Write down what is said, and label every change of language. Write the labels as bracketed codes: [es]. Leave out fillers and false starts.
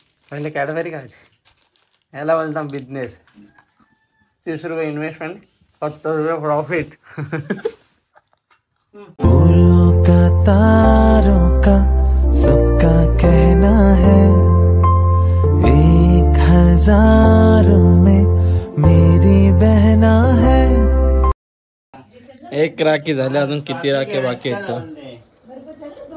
[mr] पहिले कॅडबरी खायची. याला बोलता बिझनेस. 30 रुपये इन्व्हेस्टमेंट, 70 रुपये प्रॉफिट. [hi] फूलों का तारों का सबका कहना है, 1000 में मेरी बहना है. [mr] एक राखी झाली, अजून किती राखी बाकी आहेत?